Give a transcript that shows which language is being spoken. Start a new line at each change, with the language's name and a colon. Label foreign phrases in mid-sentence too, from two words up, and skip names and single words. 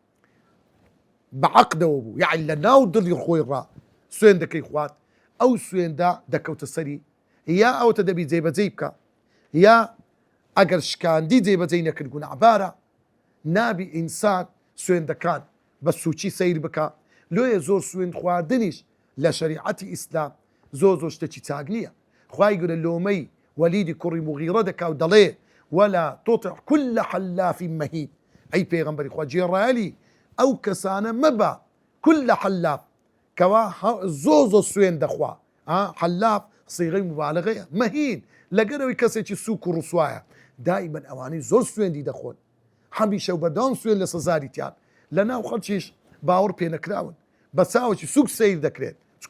Central Kurdish: بەعەقدەوە بوو یعنی لە ناو دڵی خۆی ڕا سوێن دەکەی خوارد ئەو سوێندە دەکەوتە سەری یا ئەوتە دەبی جێبەجێ بکە یا ئەگەر شکاندی جێبەجێ نەکرد گونەعبارە نابی ئینسان سوێندەکان بە سوچی سیر بکە لۆیە زۆر سوێن خواردنیش لە شەریعەتی ئیسلام زۆر شتێکی چاک نییە خوای گەورە لۆمەی وەلیدی کوڕی موغیرە دەکا و دەڵێ
Arabic: ولا تطع كل حلاف مهین
Central Kurdish: ئەی پێغەمبەری خوا جێڕایەلی ئەو کەسانە مەبە
Arabic: كل حلاف
Central Kurdish: کەوا زۆر سوێن دەخوا حلاف صیغەی مبالغەیە مەهین لەگەرەوەی کەسێکی سووک و ڕسوایە دائیمەن ئەوانەی زۆر سوێندی دەخۆن هەمیشە بەردەوام سوێن لە سەزاریتیان لە ناو خەڵکیش باوەڕ پێ نەکراون بە چاوێکی سووک سیر دەکرێت چکە